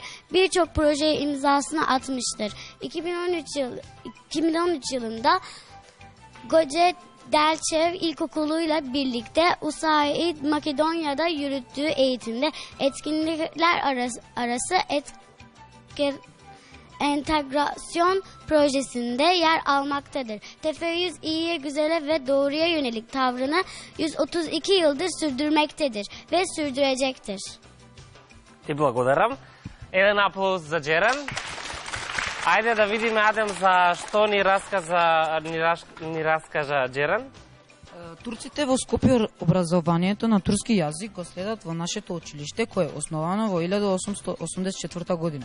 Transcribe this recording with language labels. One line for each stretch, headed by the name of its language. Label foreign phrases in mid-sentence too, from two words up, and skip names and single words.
Turkish: Birçok projeye imzasını atmıştır. 2013 yılında Goce Delçev İlkokulu'yla birlikte USAID Makedonya'da yürüttüğü eğitimde etkinlikler arası entegrasyon projesinde yer almaktadır. Tefe-100 iyiye, güzele ve doğruya yönelik tavrını 132 yıldır sürdürmektedir ve sürdürecektir.
Macedonian: Ти благодарам. Еден аплауз за Джеран. Ајде да видиме, Адем, за што ни раскажа Джеран. Турците во Скопје образованието на турски јазик го следат во нашето училиште, кое е основано во 1884 година.